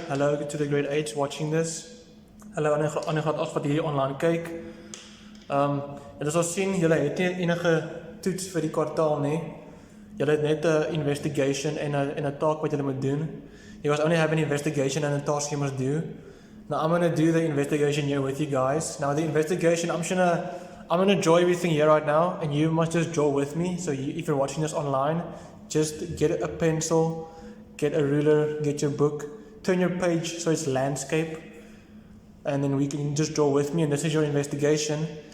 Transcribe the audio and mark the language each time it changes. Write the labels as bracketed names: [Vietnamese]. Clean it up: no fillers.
[English] Hello to the grade 8s watching this. [Afrikaans] Hallo aan die graad 8 wat hier online kyk. Julle sal sien, julle het nie enige toets vir die kwartaal nie. Julle het net 'n investigation en 'n taak wat julle moet doen. [English] You guys only have an investigation and a task you must do. Now I'm gonna do the investigation here with you guys. Now the investigation, I'm gonna draw everything here right now, and you must just draw with me. So if you're watching this online, just get a pencil, get a ruler, get your book, turn your page so it's landscape, and then we can just draw with me, and this is your investigation.